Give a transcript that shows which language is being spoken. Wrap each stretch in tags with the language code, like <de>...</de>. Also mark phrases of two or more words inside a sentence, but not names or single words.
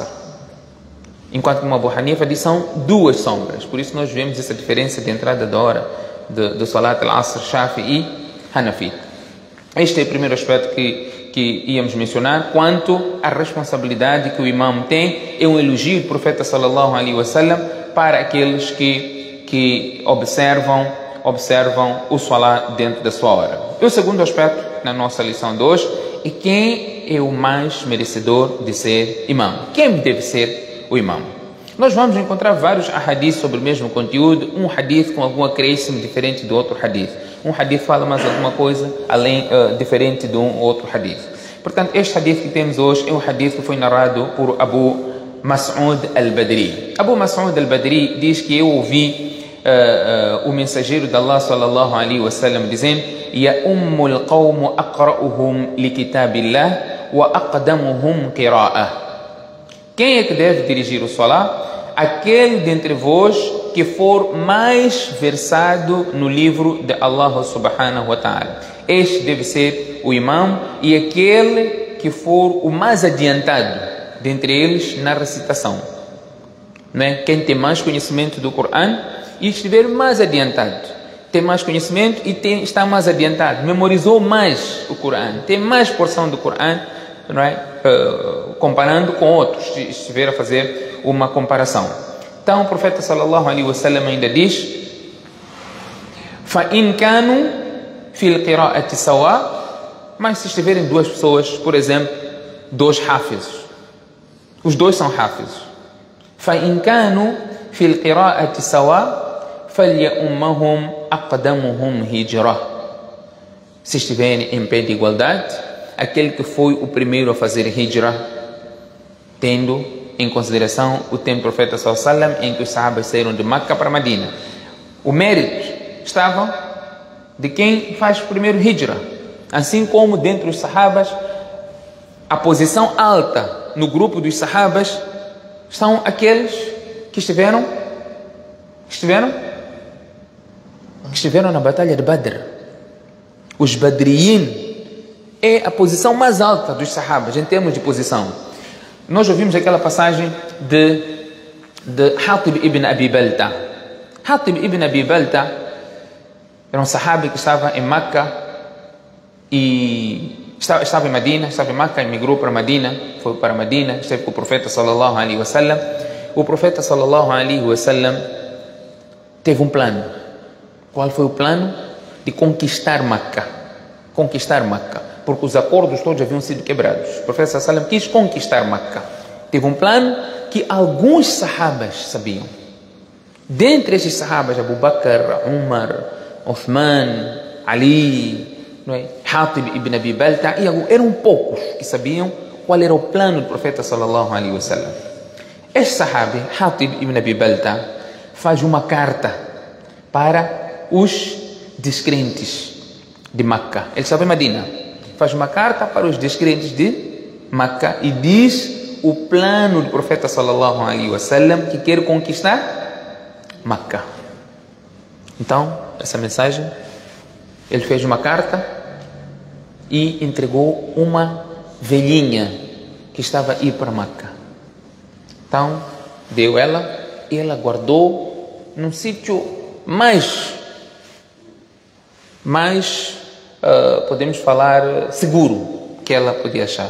<pt>Enquanto que uma Abu Hanifa diz são 2 sombras. Por isso nós vemos essa diferença de entrada da hora do Salat al-Asr, Shafi e Hanafi. Este é o primeiro aspecto que íamos mencionar. Quanto à responsabilidade que o imam tem, é um elogio do profeta</pt> <ar>صلى الله عليه وسلم</ar> <pt>para aqueles que observam o salat dentro da sua hora. E o segundo aspecto na nossa lição de hoje é quem é o mais merecedor de ser imam. Quem deve ser o imam? Nós vamos encontrar vários hadiths sobre o mesmo conteúdo, um hadith com algum acréscimo diferente do outro hadith. Um hadith fala mais alguma coisa diferente de um outro hadith. Portanto, este hadith que temos hoje é um hadith que foi narrado por Abu Mas'ud al-Badri. Abu Mas'ud al-Badri diz que eu ouvi o mensageiro de Allah</pt> <ar>صلى الله عليه وسلم</ar> <pt>dizendo:</pt> <ar>يؤم القوم أقرؤهم لكتاب الله وأقدمهم قراءة.</ar> <pt>Quem é que deve dirigir o salat? Aquele dentre vós que for mais versado no livro de Allah</pt> <ar>سبحانه وتعالى.</ar> <pt>Este deve ser o imam, e aquele que for o mais adiantado dentre eles na recitação, né? Quem tem mais conhecimento do Coran e estiver mais adiantado, tem mais conhecimento e está mais adiantado, memorizou mais o Coran, tem mais porção do Coran, não é? Comparando com outros, se estiver a fazer uma comparação. Então o profeta</pt> <ar>صلى الله عليه وسلم</ar> <pt>ainda diz:</pt> <ar>فَإِنْ كَانُوا فِي الْقِرَاءَةِ سَوَاء.</ar> <pt>Mas se estiverem duas pessoas, por exemplo, dois hafizes, os dois são hafizes.</pt> <ar>فَإِنْ كَانُوا فِي الْقِرَاءَةِ سَوَاء فَلْيَؤُمَّهُمْ أَقْدَمُهُمْ هِجْرَةً.</ar> <pt>Se estiverem em pé de igualdade, aquele que foi o primeiro a fazer hijra, tendo em consideração o tempo do profeta</pt> <ar>صلى الله عليه وسلم,</ar> <pt>em que os sahabas saíram de Meca para Medina. O mérito estava de quem faz o primeiro hijra. Assim como dentro dos sahabas, a posição alta no grupo dos sahabas são aqueles que estiveram na batalha de Badr. Os Badriyin é a posição mais alta dos sahabas em termos de posição. Nós ouvimos aquela passagem de Hatib ibn Abi Balta. Hatib ibn Abi Balta era um sahabi que estava em Meca e estava em Medina, estava em Meca, emigrou para Medina, foi para Medina, esteve com o profeta</pt> <ar>صلى الله عليه وسلم.</ar> <pt>O profeta</pt> <ar>صلى الله عليه وسلم</ar> <pt>teve um plano. Qual foi o plano? De conquistar Meca. Conquistar Meca. Porque os acordos todos haviam sido quebrados. O profeta</pt> <ar>صلى الله عليه وسلم</ar> <pt>quis conquistar Meca. Teve um plano que alguns sahabas sabiam. Dentre esses sahabas, Abu Bakr, Umar, Uthman, Ali, não é? Hatib ibn Abi Balta, eram poucos que sabiam qual era o plano do profeta</pt> <ar>صلى الله عليه وسلم.</ar> <pt>Este sahabi, Hatib ibn Abi Balta, faz uma carta para os descrentes de Meca. Ele estava em Medina. Faz uma carta para os descrentes de Meca e diz o plano do profeta</pt> <ar>صلى الله عليه وسلم,</ar> <pt>que quer conquistar Meca. Então, essa mensagem, ele fez uma carta e entregou uma velhinha que estava a ir para Meca. Então, deu ela e ela guardou num sítio mais podemos falar seguro que ela podia achar.</pt>